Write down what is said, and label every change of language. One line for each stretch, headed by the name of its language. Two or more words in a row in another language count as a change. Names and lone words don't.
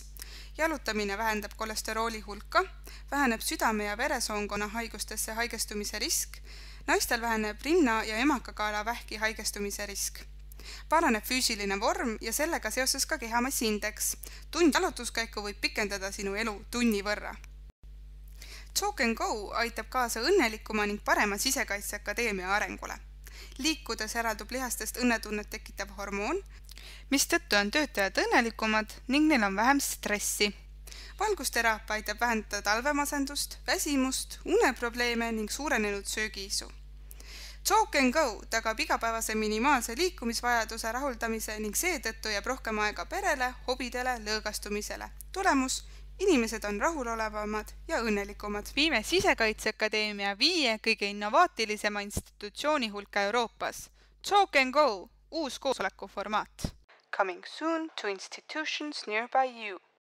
Estonian: Jalutamine vähendab kolesterooli hulka, väheneb südame- ja veresoonkonna haigustesse haigestumise risk, naistel väheneb rinna- ja emakakaela vähki haigestumise risk. Paraneb füüsiline vorm ja sellega seoses ka kehamassiindeks. Tund jalutuskäiku võib pikendada sinu elu tunni võrra. Talk and Go aitab kaasa õnnelikuma ning parema Sisekaitseakadeemia arengule. Liikudes eraldub lihastest õnnetunnet tekitav hormoon, mistõttu on töötajad õnnelikumad ning neil on vähem stressi. Valgusteraapia aitab vähendada talvemasendust, väsimust, uneprobleeme ning suurenenud söögiisu. Talk and Go tagab igapäevase minimaalse liikumisvajaduse rahuldamise ning seetõttu jääb rohkem aega perele, hobidele, lõõgastumisele. Tulemus: inimesed on rahulolevamad ja õnnelikumad. Viime Sisekaitseakadeemia 5 kõige innovaatilisema institutsiooni hulka Euroopas. Talk and Go, uus koosolekuformaat.
English: Coming soon to institutions nearby you.